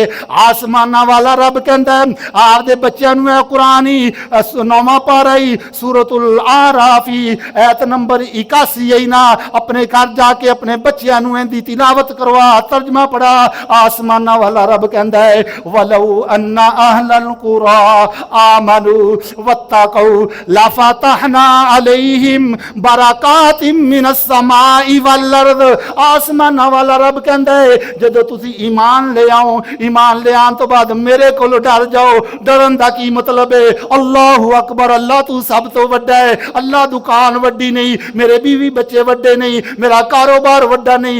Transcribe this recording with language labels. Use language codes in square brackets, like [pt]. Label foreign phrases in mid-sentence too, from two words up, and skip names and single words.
[pa] آسماناں والا رب کہندا، آپدے بچوں نوں قرآن ہی 9واں پارہ ہی سورۃ الاعراف ہی آیت نمبر 81 ہے نا، اپنے گھر جا کے اپنے بچوں نوں ایہدی تلاوت کروا، ترجمہ پڑھا. آسماناں والا رب کہندا ہے, [ar] ولو أن أهل القرى آمنوا واتقوا لفتحنا عليهم بركات من السماء والأرض. [pa] آسماناں والا رب کہندا ہے، جدوں تسیں ایمان لے آؤ، ایمان لے آنے توں بعد میرے کول ڈر جاؤ. ڈرن دا کی مطلب ہے? [ar] الله أكبر, [pa] اللہ تو سب توں وڈا ہے. اللہ دکان وڈی نہیں، میرے بیوی بچے وڈے نہیں، میرا کاروبار وڈا نہیں.